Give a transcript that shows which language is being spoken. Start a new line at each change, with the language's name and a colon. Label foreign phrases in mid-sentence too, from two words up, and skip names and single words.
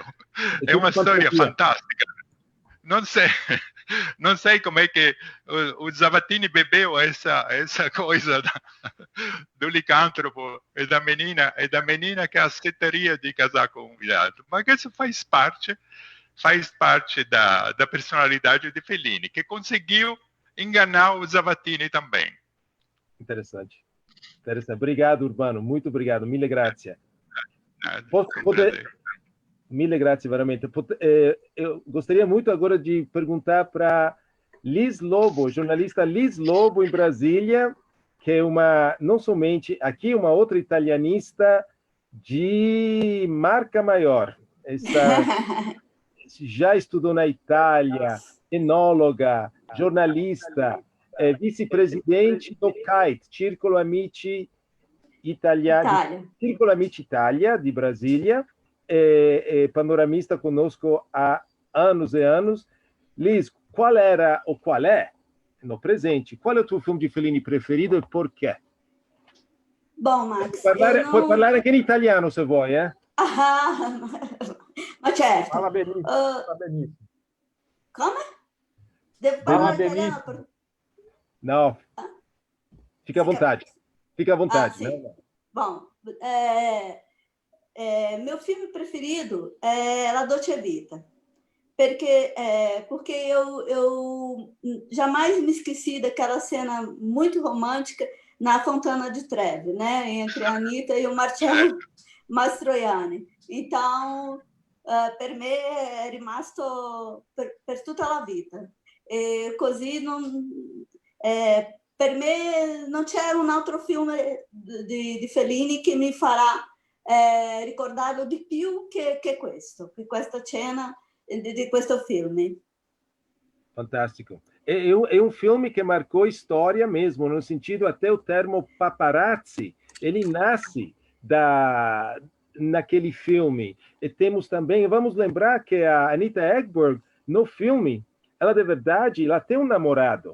Portuguese: É uma história fantástica. Não sei como é que o Zavattini bebeu essa coisa do licântropo e da menina que aceitaria de casar com um viado. Mas isso faz parte da personalidade de Fellini, que conseguiu enganar o Zavattini também. Interessante. Obrigado, Urbano. Muito obrigado.
Italian: Mille grazie. Mille grazie, veramente.
Portuguese: Eu gostaria muito agora de perguntar para Liz Lobo, jornalista Liz Lobo, em Brasília, que é não somente aqui, uma outra italianista de marca maior. Já estudou na Itália, enóloga, jornalista, vice-presidente do CAIT, Circolo Amici Italia, de Brasília, panoramista conosco há anos e anos. Liz, qual é, no presente, qual é o teu filme de Fellini preferido e por quê? Bom, Max,
Italian: puoi parlare anche in italiano se vuoi, ma certo.
Portuguese: Fala benissimo, fala benissimo.
Italian: Come? Devo parlare italiano?
Portuguese: No. Fica à vontade. Fica à vontade. Né? Bom, meu filme preferido é La Dolce Vita, porque eu jamais me esqueci daquela cena muito romântica na Fontana di Trevi, né, entre a Anitta e o Marcello Mastroianni.
Italian: Então, per me è rimasto per tutta la vita. E così per me non c'è un altro film di Fellini che mi farà ricordarlo di più che questa cena di questo film.
Portuguese: Fantástico. É um filme que marcou história mesmo, no sentido até o termo paparazzi, ele nasce naquele filme. E temos também, vamos lembrar que a Anita Ekberg, no filme, ela de verdade, ela tem um namorado.